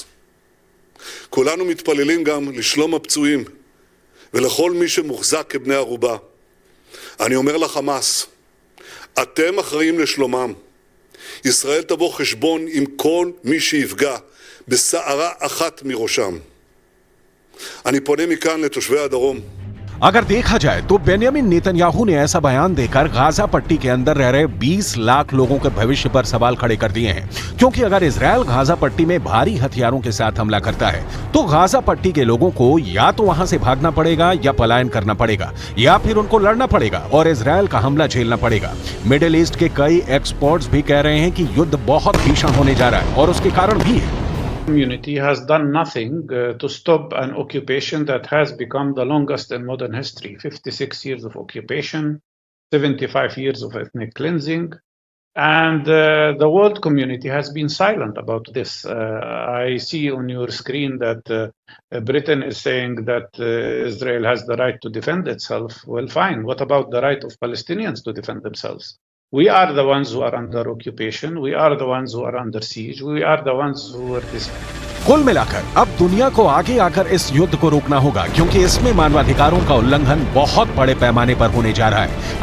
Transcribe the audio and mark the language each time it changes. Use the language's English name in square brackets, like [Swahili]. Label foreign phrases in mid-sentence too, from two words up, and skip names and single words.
[Hebrew] כולנו מתפללים גם לשלום הפצועים ולכל מי שמוחזק כבני ערובה. אני אומר לחמאס, אתם אחראים לשלומם. ישראל תבוא חשבון עם כל מי שיפגע בשערה אחת מראשם. אני פונה מכאן לתושבי הדרום. [Hindi] अगर देखा जाए तो बेन्यामिन नेतन्याहू ने ऐसा बयान देकर गाजा पट्टी के अंदर रह रहे 20 लाख लोगों के भविष्य पर सवाल खड़े कर दिए हैं, क्योंकि अगर इजरायल गाजा पट्टी में भारी हथियारों के साथ हमला करता है तो गाजा पट्टी के लोगों को या तो वहां से भागना पड़ेगा या पलायन करना पड़ेगा या फिर उनको लड़ना पड़ेगा और इजरायल का हमला झेलना पड़ेगा। मिडिल ईस्ट के कई एक्सपर्ट्स भी कह रहे हैं कि युद्ध बहुत भीषण होने जा रहा है और उसके कारण भी है। [English] Community has done nothing to stop an occupation that has become the longest in modern history. 56 years of occupation, 75 years of ethnic cleansing, and the world community has been silent about this. I see on your screen that Britain is saying that Israel has the right to defend itself. Well, fine. What about the right of Palestinians to defend themselves? We are the ones who are under occupation. We are the ones who are under siege. We are the ones who are this. [Hindi] कुल मिलाकर अब दुनिया को आगे आकर इस युद्ध को रोकना होगा, क्योंकि इसमें मानवाधिकारों का उल्लंघन बहुत बड़े पैमाने पर होने जा रहा है।